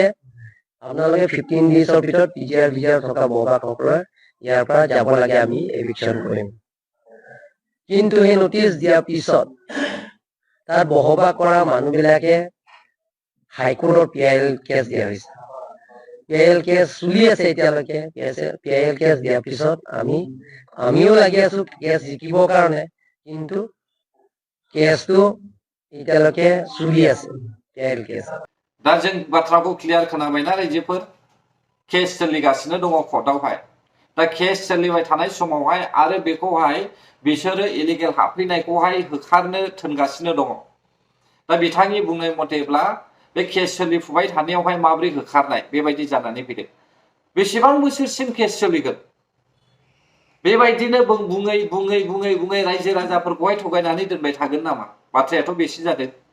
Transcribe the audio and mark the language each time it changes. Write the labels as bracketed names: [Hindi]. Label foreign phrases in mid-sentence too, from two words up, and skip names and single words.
[Assamese] আপোনালোকে 15 ডেজৰ ভিতৰত পিজিআৰ ভিজিআৰ থকা বসবাসকলে ইয়াৰ পৰা যাব লাগে আমি এভিকশ্যন কৰিম কিন্তু এই নটিচ দিয়াৰ পিছত তাত বসবাস কৰা মানুহবিলাকে হাইকোৰ্টৰ [English] PIL case [Assamese] দিয়া হৈছে [English] PIL case [Assamese] চলি আছে এতিয়ালৈকে [English] PIL case [Assamese] দিয়াৰ পিছত আমিও লাগি আছো কেছ জিকিবৰ কাৰণে কিন্তু কেছটো এতিয়ালৈকে চলি আছে [English] PIL case [Bodo] दा जों बाथ्राखौ क्लियार खोनाबायना रायजोफोर केस सोलिगासिनो दङ कर्टआवहाय दा केस सोलिबाय थानाय समावहाय आरो बेखौहाय बिसोरो इलिगेल हाबफैनायखौहाय होखारनो थोनगासिनो दङ दा बिथांनि बुंनाय मथेब्ला बे केस सोलिफुबाय थानायावहाय माब्रै होखारनाय बेबायदि जानानै फैदों बेसेबां बोसोरसिम केस सोलिगोन बेबायदिनो बुङै बुङै बुङै बुङै रायजो राजाफोरखौहाय थगायनानै दोनबाय थागोन नामा बाथ्रायाथ' बेसो जादों